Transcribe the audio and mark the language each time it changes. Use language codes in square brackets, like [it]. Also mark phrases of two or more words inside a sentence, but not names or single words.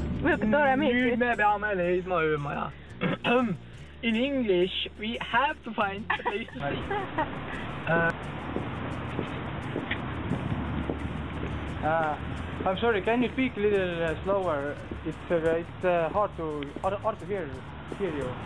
[et] muidugi tore meeldib. Nüüd me peame leidma öömaja. [en] In English, we have to find a place to sleep. I'm sorry, can you speak a little slower? It's hard to hear you.